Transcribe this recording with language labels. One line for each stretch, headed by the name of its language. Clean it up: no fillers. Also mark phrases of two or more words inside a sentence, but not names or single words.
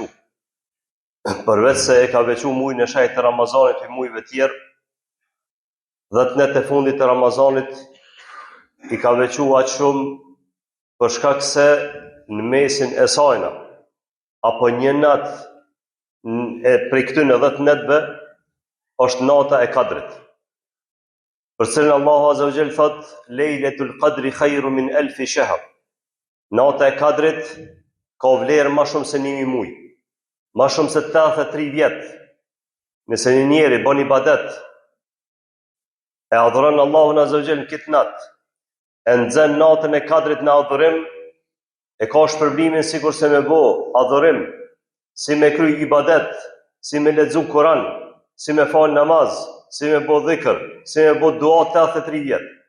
Albanian: Përveç se e ka veçu mujin e shejtë Ramazanit i mujve tjerë, 10 net e fundit të Ramazanit i ka veçu aq shumë për shkak se në mesin e sajna, apo një natë prej këtyre 10 netëve është nata e Kadrit. Për cilën
Arabic: الله عز وجل thot: "ليلة القدر خير من ألف شهر."
Albanian: Nata e Kadrit ka vlerë më shumë se 1000 muaj, më shumë se 83 vjet. Nëse një njeri bën ibadet, e adhuron Allahun
Arabic: عز وجل
Albanian: në këtë natë, e nxen natën e Kadrit në adhurim, e ka shpërblimin sikur se me bo adhurim, si me kry ibadet, si me lexu Kur'an, si me fal namaz, si me bo dhikr, si me bo dua 83 vjet.